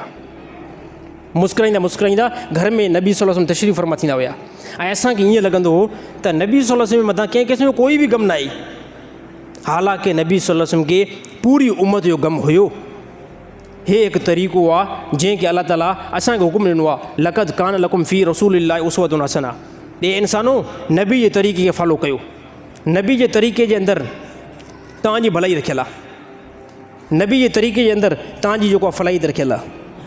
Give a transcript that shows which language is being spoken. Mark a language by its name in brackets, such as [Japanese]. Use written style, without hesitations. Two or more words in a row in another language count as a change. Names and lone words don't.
[Sindhi] मुस्कुराईंदा घर में नबी [Arabic] صلى الله عليه وسلم [Sindhi] तशरीफ़ फरमा थींदा हुया। ऐं असांखे ईअं लॻंदो हो त नबी [Arabic] صلى الله عليه وسلم [Sindhi] मथां कंहिं क़िस्म जो कोई बि ग़म न आहे। हालांकि नबी [Arabic] صلى الله عليه وسلم [Sindhi] खे पूरी उम्मत जो ग़म हुयो। हे हिकु तरीक़ो आहे जंहिंखे अलाह ताला असांखे हुकुम ॾिनो आहे, [Arabic] لقد كان لكم في رسول الله أسوة حسنة. [Sindhi] हे इंसानो, नबी जे तरीक़े खे फॉलो कयो। नबी जे तरीक़े जे अंदरि तव्हांजी भलाई रखियलु आहे, नबी जे तरीक़े जे अंदरि तव्हांजी जेको आहे फलाही रखियलु आहे।